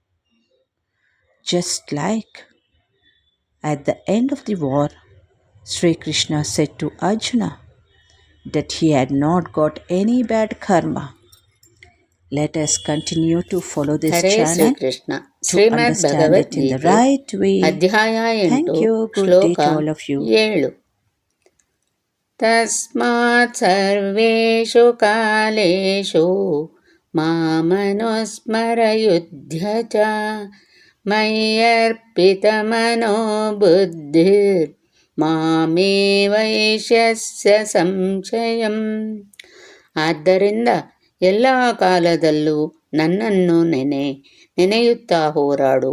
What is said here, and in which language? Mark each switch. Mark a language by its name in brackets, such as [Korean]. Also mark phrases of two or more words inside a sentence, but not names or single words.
[English] Just like at the end of the war, Sri Krishna said to Arjuna that he had not got any bad karma. Let us continue to follow this ಹರೇ channel ಶ್ರೀಕೃಷ್ಣ to ಶ್ರೀಮದ್ understand it in the ಭಗವದ್ಗೀತೆ right way. [Kannada] ಅಧ್ಯಾಯ 8 [English] Thank you. Good day [Kannada] ಶ್ಲೋಕ [English] to all of you. [Sanskrit] 7 ತಸ್ಮಾತ್ ಸರ್ವೇಷು ಕಾಲೇಷು ಮಾಮನುಸ್ಮರಯುಧ್ಯ ಚ ಮಯ್ಯರ್ಪಿತಮನೋ ಬುದ್ಧಿರ್ ಮಾಮೇ ವೈಶ್ಯಸ್ಯ ಸಂಶಯಂ. [Kannada] ಆದ್ದರಿಂದ ಎಲ್ಲ ಕಾಲದಲ್ಲೂ ನನ್ನನ್ನು ನೆನೆಯುತ್ತಾ ಹೋರಾಡು.